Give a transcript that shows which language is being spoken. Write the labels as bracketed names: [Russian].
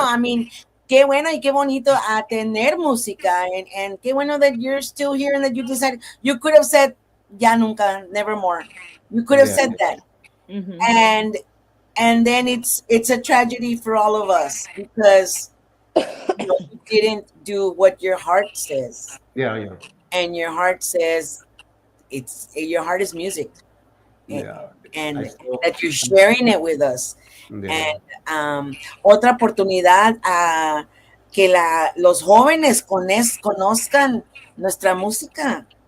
[Spanish] I mean, qué bueno y qué bonito a tener música. [English] And qué bueno that you're still here and that you decided. You could have said, ya nunca, never more. You could have Yeah. said that. Mhm. And then it's a tragedy for all of us because you didn't do what your heart says. Yeah, yeah. And your heart says your heart is music. And, Yeah. I and still, that you're sharing it with us. yeah. [Spanish] And otra oportunidad a que los jóvenes conozcan nuestra música.